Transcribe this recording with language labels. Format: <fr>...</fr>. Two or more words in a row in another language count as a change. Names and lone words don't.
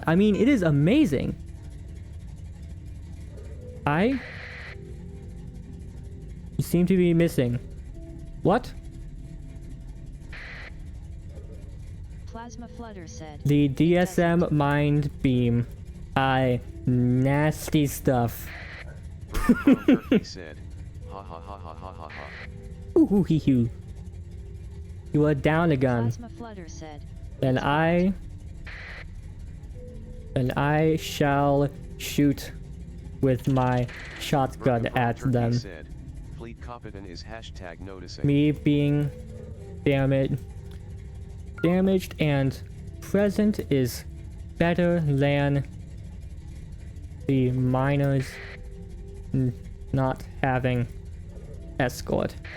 <en>I mean, it is amazing. You seem to be missing. What? Plasma Flutter said. The DSM mind beam. Nasty stuff. He said, ha ha ha ha ha ha ha. Ooh hee hoo. You are down a gun. Plasma Flutter said. And I shall shoot with my shotgun at them. Said, Fleet Competent is hashtag noticing. Me being damaged and present is better than the miners not having escort.</en>